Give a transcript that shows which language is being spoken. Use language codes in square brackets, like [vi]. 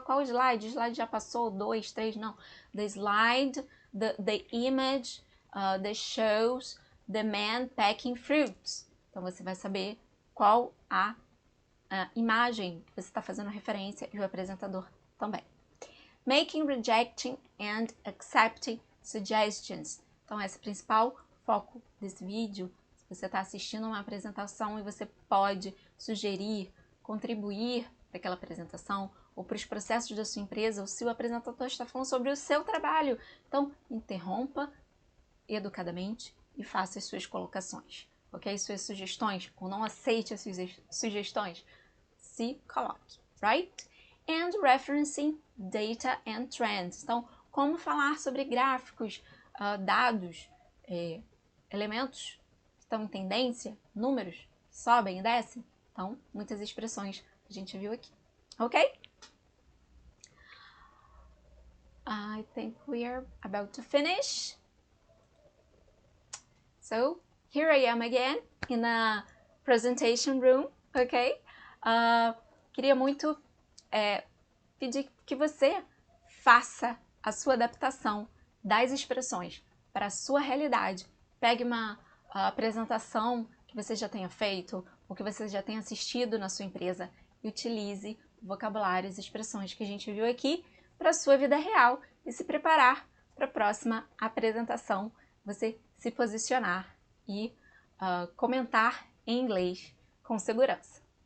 [pt] Qual slide? O slide já passou, 2, 3, não. [en] The slide, the image, the shows, the man packing fruits. [pt] Então você vai saber qual a imagem que você está fazendo referência e o apresentador também. [en] Making, rejecting and accepting suggestions. [pt] Então esse é o principal foco desse vídeo. Se você está assistindo uma apresentação e você pode sugerir, contribuir para aquela apresentação ou para os processos da sua empresa, ou se o apresentador está falando sobre o seu trabalho, então interrompa educadamente e faça as suas colocações, ok? Suas sugestões, ou não aceite as suas sugestões, se coloque, right? [en] And referencing data and trends. [pt] Então, como falar sobre gráficos, dados, elementos que estão em tendência, números que sobem e descem. Então, muitas expressões que a gente viu aqui, ok? [en] I think we are about to finish. So, here I am again in a presentation room, ok? [pt] Queria muito pedir que você faça a sua adaptação das expressões para a sua realidade. Pegue uma apresentação que você já tenha feito ou que você já tenha assistido na sua empresa e utilize o vocabulário e as expressões que a gente viu aqui para a sua vida real e se preparar para a próxima apresentação, você se posicionar e comentar em inglês com segurança.